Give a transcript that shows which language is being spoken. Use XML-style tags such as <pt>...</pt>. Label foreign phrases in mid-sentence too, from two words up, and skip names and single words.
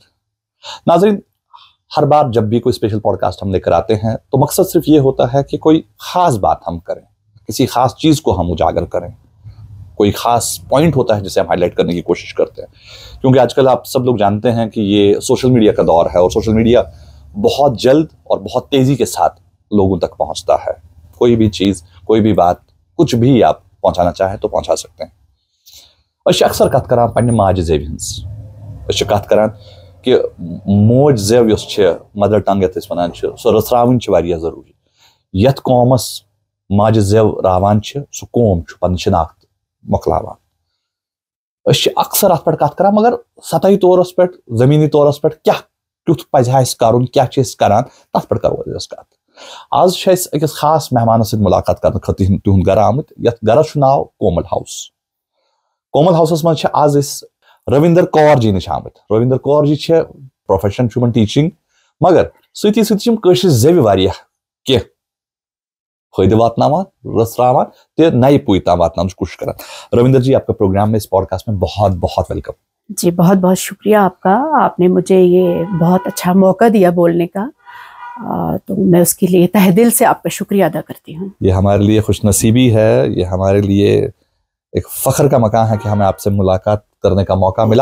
<hi>नाज़रीन, हर बार जब भी कोई स्पेशल पॉडकास्ट हम लेकर आते हैं तो मकसद सिर्फ ये होता है कि कोई ख़ास बात हम करें, किसी ख़ास चीज़ को हम उजागर करें, कोई ख़ास पॉइंट होता है जिसे हम हाईलाइट करने की कोशिश करते हैं। क्योंकि आजकल आप सब लोग जानते हैं कि ये सोशल मीडिया का दौर है और सोशल मीडिया बहुत जल्द और बहुत तेज़ी के साथ लोगों तक पहुँचता है। कोई भी चीज़, कोई भी बात, कुछ भी आप पहुँचाना चाहें तो पहुँचा सकते हैं।</hi> <ks>अक्सर कत करान पन्ने माज जेव हंस कत करान कि मोज जेव यस</ks> <en>mother tongue</en> <ks>यत वनान सो रसरावन वारिया जरूरी। यत कौमस माज जेव रावान सो कौम पन शिनाख्त मोकलावान। अक्सर अत पे कत करान मगर सतही तौरस पे जमीनी तौरस पे क्या तुथ पज कर क्या करान तथ पे करो कत। आज अकिस खास मेहमान सत मुलाकात करने खतर तुहद गर आमुत। यत गरस नाव कोमल हाउस। कोमल हाउसस मज आज रविंदर कौर जी निश आमुत। रविंदर कौर जी प्रोफेशन टीचिंग मगर सती सती जेव वारिया कह फायदे वातनावान रसरावान ते नए पुई ताम वातनाने कोशिश करान।</ks> <hi>रविंदर जी, आपका प्रोग्राम में इस पॉडकास्ट में बहुत बहुत वेलकम। जी बहुत बहुत शुक्रिया आपका। आपने मुझे ये बहुत अच्छा मौका दिया बोलने का, तो मैं उसके लिए तहे दिल से आपका शुक्रिया अदा करती हूँ। ये हमारे लिए खुशनसीबी है, ये हमारे लिए एक फ़ख्र का मकान है कि हमें आपसे मुलाकात करने का मौका मिला।</hi>